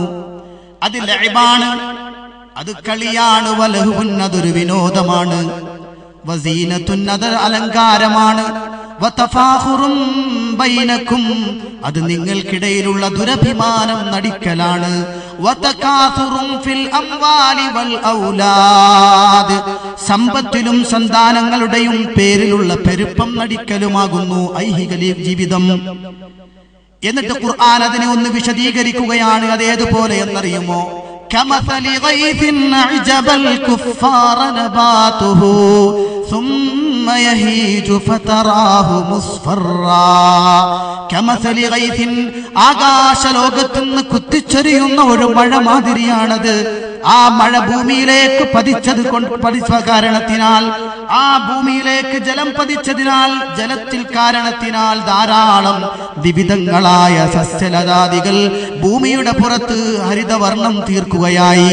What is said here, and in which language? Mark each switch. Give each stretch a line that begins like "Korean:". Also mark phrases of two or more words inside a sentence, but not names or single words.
Malayalam: അത് ലഅബാണ്, അത് കളിയാണ്, വലഹുവുൻ, അതൊരു വിനോദമാണ്, വസീനത്തുൻ, അത് അലങ്കാരമാണ്,
Arabic: وتفاخر بينكم,
Malayalam: അത് നിങ്ങൾക്കിടയിലുള്ള ദുരഭിമാനം നടിക്കലാണ്,
Arabic: وتكاثر في الأموال والأولاد,
Malayalam: സമ്പത്തിലും സന്താനങ്ങളുടെയും പേരിലുള്ള പെരുപ്പം നടിക്കലുമാകുന്നു ഐഹിക ജീവിതം. എന്നിട്ട് ഖുർആൻ അതിനെ ഒന്ന് വിശദീകരിക്കുകയാണ്. അതേതുപോലെ എന്നറിയുമോ?
Arabic: كمثل غيث أعجب الكفار نباته ثم يهيج فتراه مصفرا. كمثل غيث,
Malayalam: ആകാശലോകത്തുനിന്ന് കുത്തിച്ചൊരിയുന്ന ഒരു മഴ മാതിരിയാണത്. ആ മഴ ഭൂമിയിലേക്ക് പതിച്ച കാരണത്തിനാൽ, ആ ഭൂമിയിലേക്ക് ജലം പതിച്ചതിനാൽ, ജലത്തിൽ കാരണത്തിനാൽ ധാരാളം വിവിധങ്ങളായ സസ്യലതാദികൾ ഭൂമിയുടെ പുറത്ത് ഹരിതവർണം തീർക്കുകയായി.